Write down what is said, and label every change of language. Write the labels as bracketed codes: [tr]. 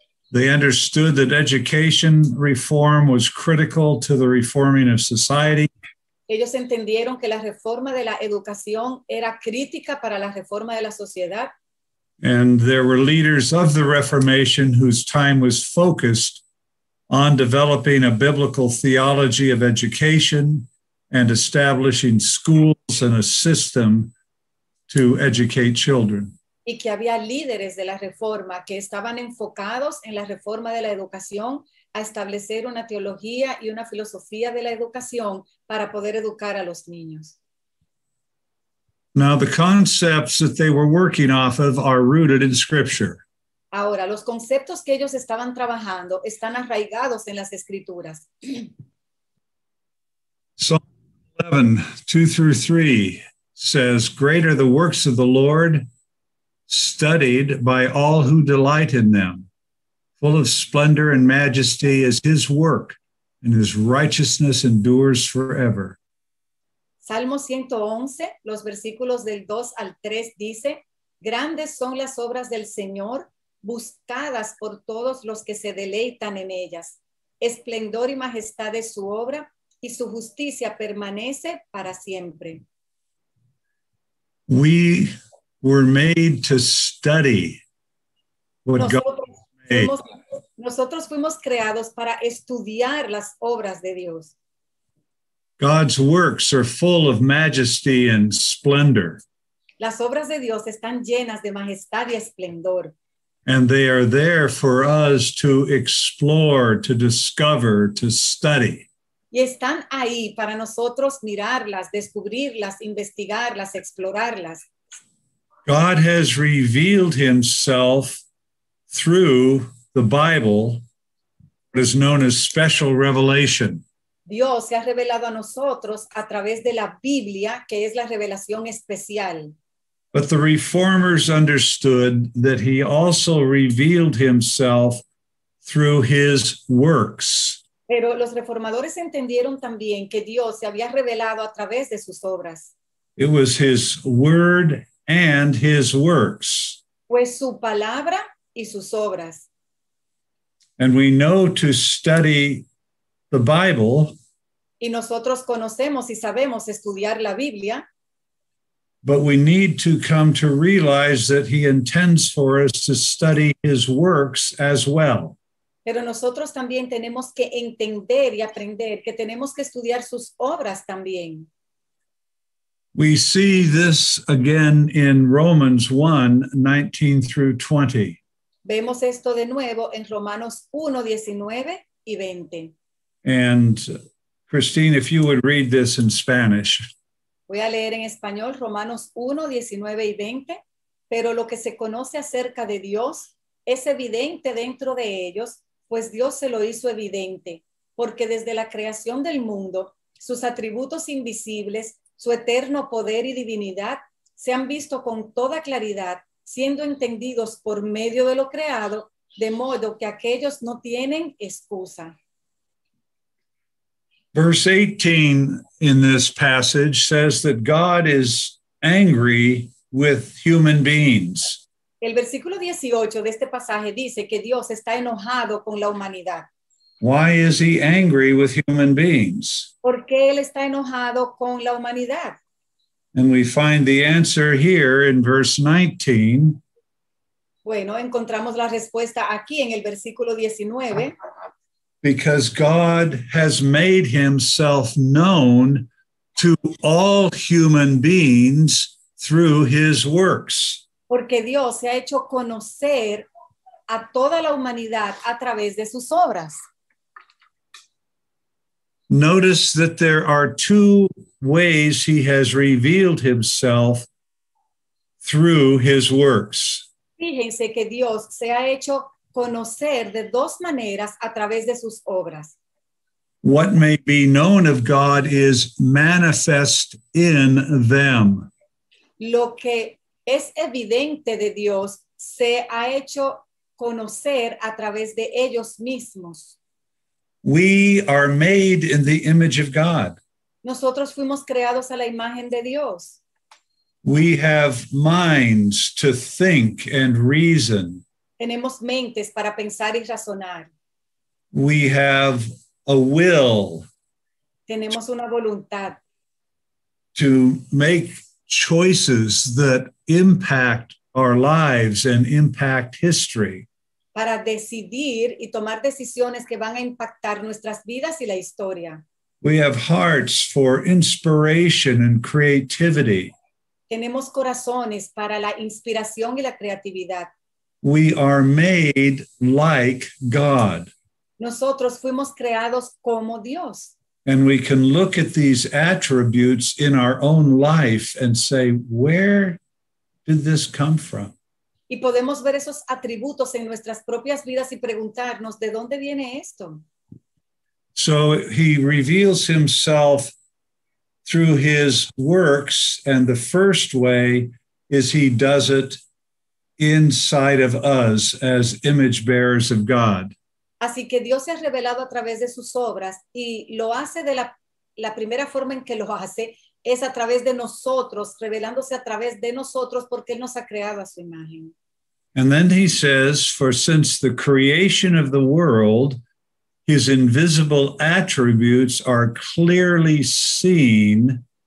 [en] They understood that education reform was critical to the reforming of society. [es] Ellos entendieron que la reforma de la educación era crítica para la reforma de la sociedad. [en] And there were leaders of the Reformation whose time was focused on developing a biblical theology of education and establishing schools and a system to educate children. [es] Y que había líderes de la reforma que estaban enfocados en la reforma de la educación a establecer una teología y una filosofía de la educación para poder educar a los niños. [en] Now, the concepts that they were working off of are rooted in Scripture. [es] Ahora, los conceptos que ellos estaban trabajando están arraigados en las escrituras. [en] Psalm 11, 2 through 3 says, "Great are the works of the Lord, studied by all who delight in them. Full of splendor and majesty is his work, and his righteousness endures forever." [es] Salmo 111, los versículos del 2 al 3 dice, grandes son las obras del Señor, buscadas por todos los que se deleitan en ellas. Esplendor y majestad es su obra, y su justicia permanece para siempre. [en] We were made to study what God made. [es] Nosotros fuimos creados para estudiar las obras de Dios. [en] God's works are full of majesty and splendor, [es] Las obras de Dios están llenas de majestad y esplendor. [en] and they are there for us to explore, to discover, to study. [es] Y están ahí para nosotros mirarlas, descubrirlas, investigarlas, explorarlas. [en] God has revealed himself through the Bible, what is known as special revelation. [es] Dios se ha revelado a nosotros a través de la Biblia, que es la revelación especial. [en] But the reformers understood that he also revealed himself through his works. [es] Pero los reformadores entendieron también que Dios se había revelado a través de sus obras. [en] It was his word and his works. [es] Pues su palabra y sus obras. [en] And we know to study the Bible, [es] Y nosotros conocemos y sabemos estudiar la Biblia, [en] but we need to come to realize that he intends for us to study his works as well. [es] pero nosotros también tenemos que entender y aprender que tenemos que estudiar sus obras también. [en] We see this again in Romans 1, 19 through 20. [es] Vemos esto de nuevo en Romanos 1, 19 y 20. [en] And Christine, if you would read this in Spanish. [es] Voy a leer en español Romanos 1, 19 y 20. Pero lo que se conoce acerca de Dios es evidente dentro de ellos, pues Dios se lo hizo evidente, porque desde la creación del mundo, sus atributos invisibles, su eterno poder y divinidad, se han visto con toda claridad, siendo entendidos por medio de lo creado, de modo que aquellos no tienen excusa. [en] Verse 18 in this passage says that God is angry with human beings. [es] El versículo 18 de este pasaje dice que Dios está enojado con la humanidad. [en] Why is he angry with human beings? [es] ¿Por qué Él está enojado con la humanidad? [en] And we find the answer here in verse 19. [es] Bueno, encontramos la respuesta aquí en el versículo 19. [en] Because God has made himself known to all human beings through his works. [es] Porque Dios se ha hecho conocer a toda la humanidad a través de sus obras. [en] Notice that there are two ways he has revealed himself through his works. [es] Fíjense que Dios se ha hecho conocer de dos maneras a través de sus obras. [en] What may be known of God is manifest in them. [es] Lo que es evidente de Dios se ha hecho conocer a través de ellos mismos. [en] We are made in the image of God. [es] Nosotros fuimos creados a la imagen de Dios. [en] We have minds to think and reason. [es] Tenemos mentes para pensar y razonar. [en] We have a will [es] Tenemos una voluntad [en] to make choices that impact our lives and impact history. [es] para decidir y tomar decisiones que van a impactar nuestras vidas y la historia. [en] We have hearts for inspiration and creativity. [es] Tenemos corazones para la inspiración y la creatividad. [en] We are made like God. [es] Nosotros fuimos creados como Dios. [en] And we can look at these attributes in our own life and say, where did this come from? [es] Y podemos ver esos atributos en nuestras propias vidas y preguntarnos, ¿de dónde viene esto? [en] So he reveals himself through his works, and the first way is he does it inside of us as image bearers of God. [es] Así que Dios se ha revelado a través de sus obras y lo hace de la primera forma en que lo hace es a través de nosotros, revelándose a través de nosotros porque Él nos ha creado a su imagen. [en] And then he says, for since the creation of the world, his invisible attributes are clearly seen.